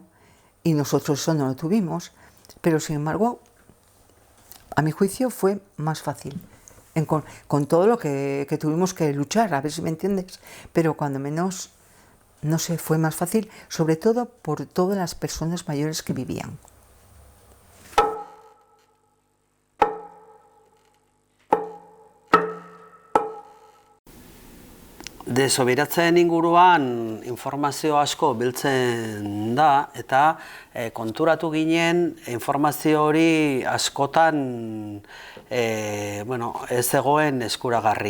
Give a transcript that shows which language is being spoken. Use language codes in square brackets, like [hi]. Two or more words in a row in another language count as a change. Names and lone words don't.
[es] Y nosotros eso no lo tuvimos, pero sin embargo, a mi juicio fue más fácil, con todo lo que tuvimos que luchar, a ver si me entiendes, pero cuando menos, no sé, fue más fácil, sobre todo por todas las personas mayores que vivían. [eu] Desoberatzen inguruan informazio asko biltzen da, eta konturatu ginen informazio hori askotan ez zegoen eskuragarri.